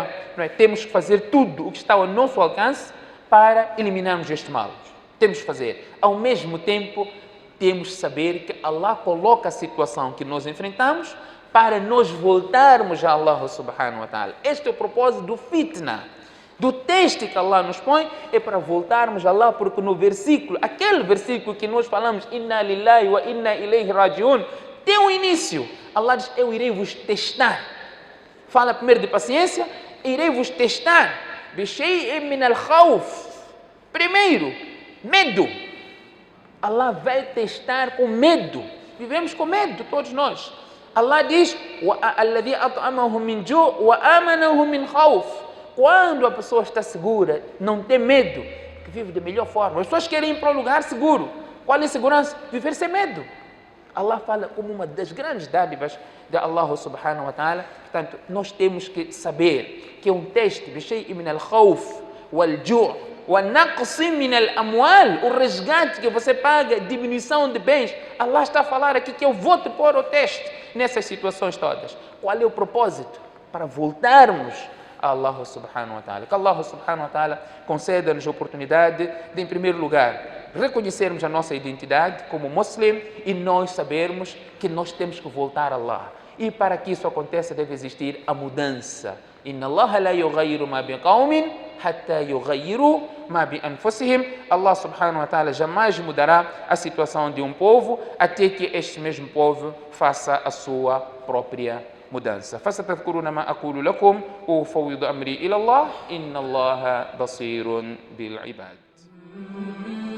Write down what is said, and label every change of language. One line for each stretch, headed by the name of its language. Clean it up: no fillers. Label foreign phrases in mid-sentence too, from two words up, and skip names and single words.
Portuguese: Não é? Temos que fazer tudo o que está ao nosso alcance para eliminarmos este mal. Temos que fazer. Ao mesmo tempo, temos que saber que Allah coloca a situação que nós enfrentamos para nós voltarmos a Allah
Arabic: سبحانه وتعالى.
Portuguese: Este é o propósito do fitna, do teste que Allah nos põe, é para voltarmos a Allah, porque no versículo, aquele versículo que nós falamos,
Arabic: إنا لله وإنا إليه راجعون,
Portuguese: tem um início. Allah diz: eu irei vos testar. Fala primeiro de paciência, irei vos testar.
Arabic: بشيء من الخوف.
Portuguese: Primeiro, medo. Allah vai testar com medo. Vivemos com medo, todos nós. Allah diz:
Arabic: الذي أطعمهم من جوع وآمنهم من خوف.
Portuguese: Quando a pessoa está segura, não tem medo, que vive da melhor forma. As pessoas querem ir para um lugar seguro. Qual é a segurança? Viver sem medo. Allah fala como uma das grandes dádivas de Allah
Arabic: سبحانه وتعالى.
Portuguese: Portanto, nós temos que saber que é um teste,
Arabic: بشيء من الخوف والجوع ونقص من الأموال,
Portuguese: o resgate que você paga, diminuição de bens. Allah está a falar aqui que eu vou te pôr o teste nessas situações todas. Qual é o propósito? Para voltarmos a Allah
Arabic: سبحانه وتعالى.
Portuguese: Que Allah
Arabic: سبحانه وتعالى
Portuguese: conceda-nos a oportunidade de, em primeiro lugar, reconhecermos a nossa identidade como muslim e nós sabermos que nós temos que voltar a Allah. E para que isso aconteça deve existir a mudança.
Arabic: إن الله لا يغير ما بقوم حتى يغيروا ما بأنفسهم.
Portuguese: Allah
Arabic: سبحانه وتعالى
Portuguese: jamais mudará a situação de um povo até que este mesmo povo faça a sua própria mudança.
Arabic: فستذكرون ما أقول لكم وأفوض أمري إلى الله إن الله بصير بالعباد.